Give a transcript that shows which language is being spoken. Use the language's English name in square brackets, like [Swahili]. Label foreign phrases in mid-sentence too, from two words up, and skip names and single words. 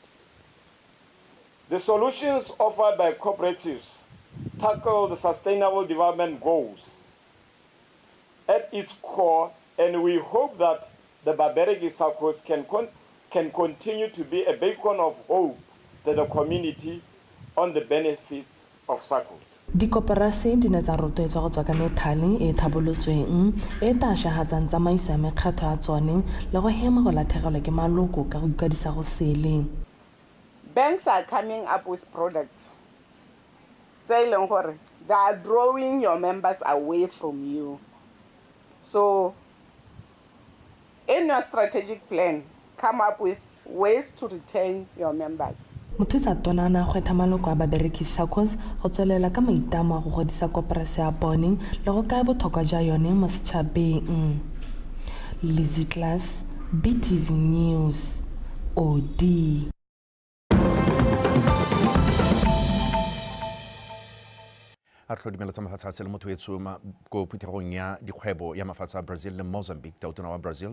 [English] The solutions offered by cooperatives tackle the sustainable development goals at its core, and we hope that the Baberegi SACCOS can continue to be a beacon of hope to the community on the benefits of SACCOS. [Tswana] Dikoporasi di ne tsa rotloetswa go tswa ka methale e tlhabolotsweng e tašagatsang tsamaiso ya mekgatlho ya tsone le go hema go latlhegelwa ke maloko ka go ikwadisa go sele. [English] Banks are coming up with products. They are drawing your members away from you. So, in your strategic plan, come up with ways to retain your members. [Tswana] Mothusa tona na gwetha maloko a babereki SACCOS go tswelela ka maitamo a go godisa koporasi ya bone le go kaya botlhokwa jwa yone mo setšhabeng. Lizzy Class, BTV News, OD. a tlhodimela tsa mafatshe a se le motho etsho ko phuthegong ya dikgwebo ya mafatshe a Brazil le Mozambique tautona wa Brazil